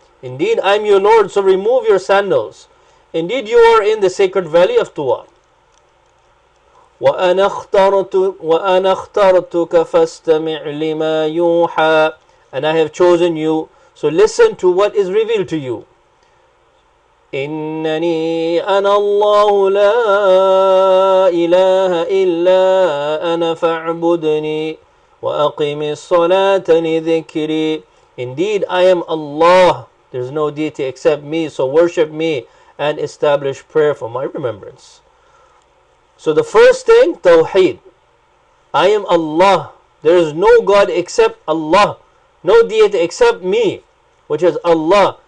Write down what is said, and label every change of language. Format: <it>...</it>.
<en>Indeed, I am your Lord, so remove your sandals. Indeed, you are in the sacred valley of Tuwa.</en> <ar>وَأَنَا اخْتَرْتُكَ فَاسْتَمِعْ لِمَا يُوحَى.</ar> <en>And I have chosen you, so listen to what is revealed to you.</en> <ar>إنني أنا الله لا إله إلا أنا فاعبدني. وَأَقِمِ الصَّلَاةَ لِذِكْرِي.</ar> <en>Indeed, I am Allah. There's no deity except me, so worship me and establish prayer for my remembrance. So the first thing, Tawheed. I am Allah. There is no God except Allah. No deity except me, which is Allah.</en>